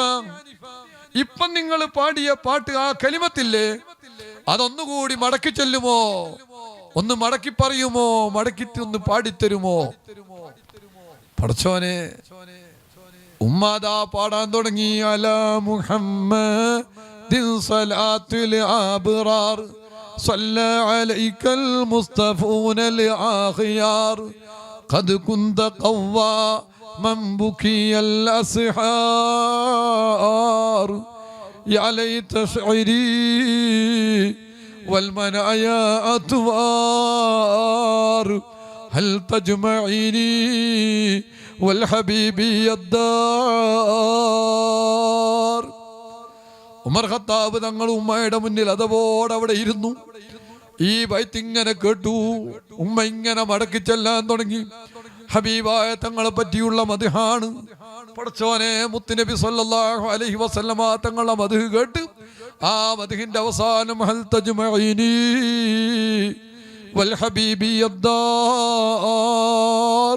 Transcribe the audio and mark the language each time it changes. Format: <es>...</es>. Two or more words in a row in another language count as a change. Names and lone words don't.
<ml>ഇപ്പം നിങ്ങൾ പാടിയ പാട്ട്, ആ കലിമത്തില്ലേ, അതൊന്നുകൂടി മടക്കി ചെല്ലുമോ? ഒന്ന് മടക്കി പറയുമോ? മടക്കി ഒന്ന് പാടിത്തരുമോ? പടച്ചോനെ, ഉമ്മാദാ പാടാൻ തുടങ്ങി.</ml> <ar>على محمد صلاة الأبرار صلى عليك المصطفون الأخيار قد كنت قوى من بكي الأسحار يا ليت شعري والمنايا أطوار هل تجمعيني والحبيب الدار.</ar> <ml>ഉമർ ഖത്താബ് തങ്ങൾ ഉമ്മയുടെ മുന്നിൽ അതവോടെ അവിടെ ഇരുന്നു. ഈ ബൈത്ത് ഇങ്ങനെ കേട്ടു. ഉമ്മ ഇങ്ങനെ മടക്കി ചെല്ലാൻ തുടങ്ങി. ഹബീബായ തങ്ങളെ പറ്റിയുള്ള മദ്ഹാണ്. പടച്ചോനെ, മുത്തുനബി</ml> <ar>صلى الله عليه وسلم</ar> <ml>തങ്ങളെ മദ്ഹ് കേട്ട് ആ മദ്ഹിന്റെ അവസാനം</ml> <ar>هل تجمعني والحبيب الدار.</ar>